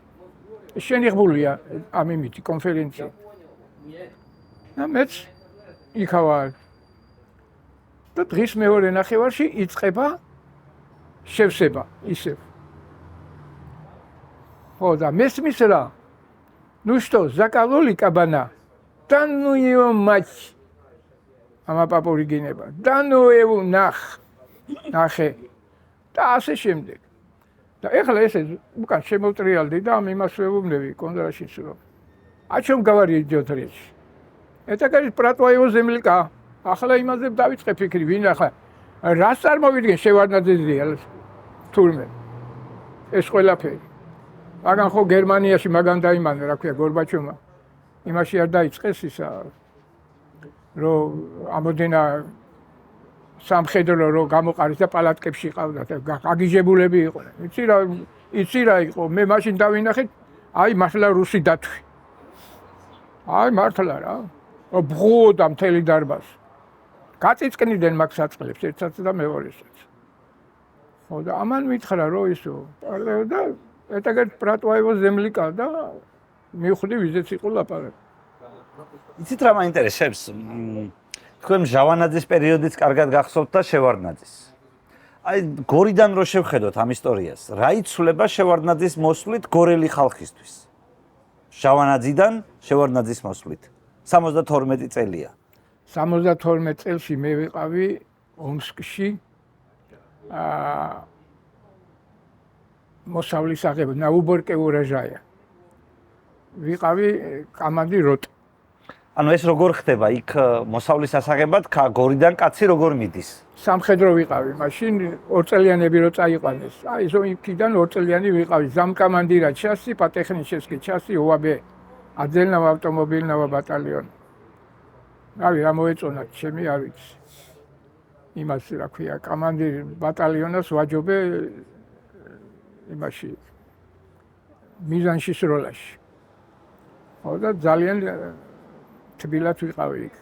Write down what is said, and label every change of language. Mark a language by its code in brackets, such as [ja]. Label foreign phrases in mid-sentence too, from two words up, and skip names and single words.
[ka] შენიღბულია ამ იმითი კონფერენცია. და მეც იქავარ. და დღის მეორე ნახევარში იწყება შევსება ისევ. ხო და მესმის რა. [ru] Ну что, закололи кабана? Да ну его мать. Ама [ka] პაპური გინება. და ნუ ეუ ნახე. და ასე შემდეგ. და ეხლა ესე უკან შემოვტრიალდი და ამ იმას ვეუბნები კონდრაშინს რომ [ru] о чем говорить идет речь? Это говорит про твоего земляка. [ka] ახლა იმაზე დავიწყე ფიქრი, ვინ ახლა რას წარმოვიდგენ შევარდნაძეზე თურმე. ეს ყველაფერი. მაგან ხო გერმანიაში მაგან დაიმანა, რა ქვია, გორბაჩოვმა. იმაში არ დაიწყეს ისა რომ ამოდენა სამხედრო რო გამოყარეს და პალატკებში ყავდა და გაგიჟებულები იყვნენ. იცი რა იყო, მე მაშინ დავინახეთ, აი მართლა რუსი დათვი. აი მართლა რა. ბღუოდა მთელი დარბაზი. გაწიწკნიდნენ მაგ საწყლებს ერთსაც და მეორესაც. ხო და ამან მითხრა რომ ისო, და [ru] это говорит про твоего земляка [ka] და მივხვდი ვიზეც იყო ლაპარაკი. იცით რა მაინტერესებს? თქვენ ჟავანაძის პერიოდიც კარგად გახსოვთ და შევარდნაძის. აი გორიდან რო შევხედოთ ამ ისტორიას, რა იცვლება შევარდნაძის მოსვლით გორელი ხალხისთვის? ჟავანაძიდან შევარდნაძის მოსვლით. 72 წელია. 72 წელში მე ვიყავი ომსკში მოსავლის აღება, [ru] на уборке урожая. [ka] ვიყავი [ru] команди рот. [ka] ანუ ეს როგორ ხდება? იქ მოსავლის ასაღებად გორიდან კაცი როგორ მიდის? სამხედრო ვიყავი, მაშინ 2 წელიანები რო წაიყვანეს. აი ზო იქიდან 2 წელიანი ვიყავი, [ru] замкомандира части, по технической части ОАБ, отдельного автомобильного батальона. [ka] რავი რა მოეწონათ ჩემი არ ვიცი. იმას რა ქვია, [ru] командир батальона [ka] ვაჯობე იმაში მიზანში სროლაში. ხო და ძალიან თბილად ვიყავი იქ.